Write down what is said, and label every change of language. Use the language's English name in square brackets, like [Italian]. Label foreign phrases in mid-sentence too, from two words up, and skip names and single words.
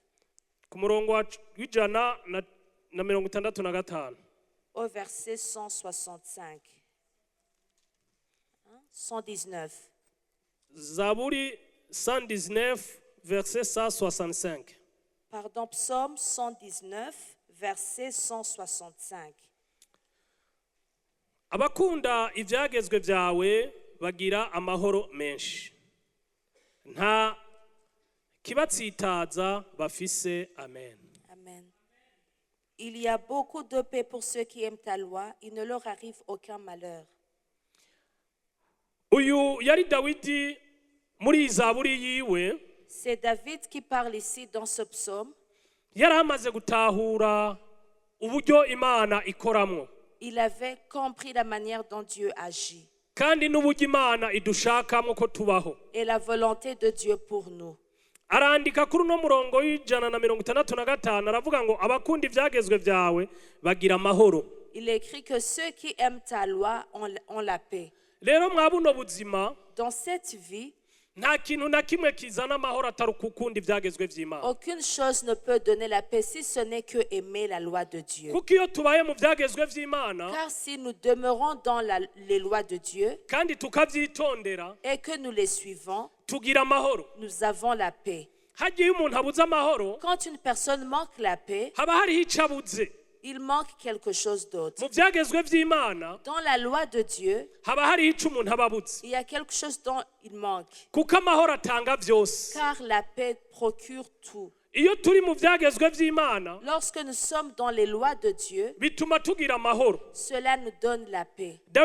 [French] Au verset 165. 119. Zaburi 119, verset 165. Pardon, Psaume 119, verset 165. [Rundi] Abakunda ibyagezwe byawe bagira amahoro menshi. Nta kibatsitaza bafise. Amen. Amen. [French] Il y a beaucoup de paix pour ceux qui aiment ta loi, il ne leur arrive aucun malheur. C'est David qui parle ici dans ce psaume. Il avait compris la manière dont Dieu agit et la volonté de Dieu pour nous. [Rundi] arandika kuri uno murongo w'ijana na 65 aravuga ngo abakunda ivyagezwe vyawe bagira amahoro. [French] Il écrit que ceux qui aiment ta loi ont la paix. [Rundi] Rero mwabuno buzima, [French] dans cette vie, [Rundi] nta kintu na kimwe kizana amahoro atari ukukunda ivyagezwe vy'Imana. [French] Aucune chose ne peut donner la paix si ce n'est que aimer la loi de Dieu. [Rundi] Kuko iyo tubaye mu vyagezwe vy'Imana, [French] car si nous demeurons dans les lois de Dieu, [Rundi] kandi tukavyitondera, [French] et que nous les suivons, [Rundi] tugira amahoro. [French] Nous avons la paix. [Rundi] Hagiye umuntu abuza amahoro, [French] quand une personne manque la paix, [Rundi] haba hariho icabuze. [French] Il manque quelque chose d'autre. Dans la loi de Dieu, il y a quelque chose dont il manque. Car la paix procure tout. Lorsque nous sommes dans les lois de Dieu, cela nous donne la paix.